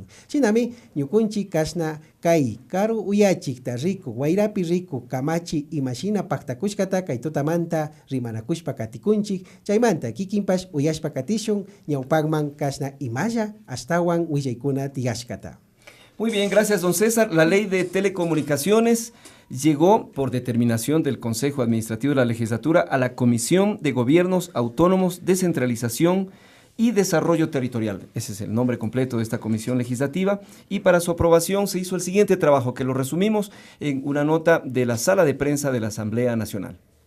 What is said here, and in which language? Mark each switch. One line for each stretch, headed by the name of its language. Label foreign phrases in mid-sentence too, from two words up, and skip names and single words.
Quechua: Shinami ñukunchik kashna kay karu uyachikta riku wayrapi riku kamachi imashina paktakushkata kay tutamanta rimanakushpa katikunchik chaymanta kikinpash uyashpa katishun ñawpakman kashna imalla astawan willaykuna tigashkata.
Spanish: Muy bien, gracias don César. La ley de telecomunicaciones llegó por determinación del Consejo Administrativo de la Legislatura a la Comisión de Gobiernos Autónomos, Descentralización y Desarrollo Territorial. Ese es el nombre completo de esta comisión legislativa, y para su aprobación se hizo el siguiente trabajo, que lo resumimos en una nota de la Sala de Prensa de la Asamblea Nacional.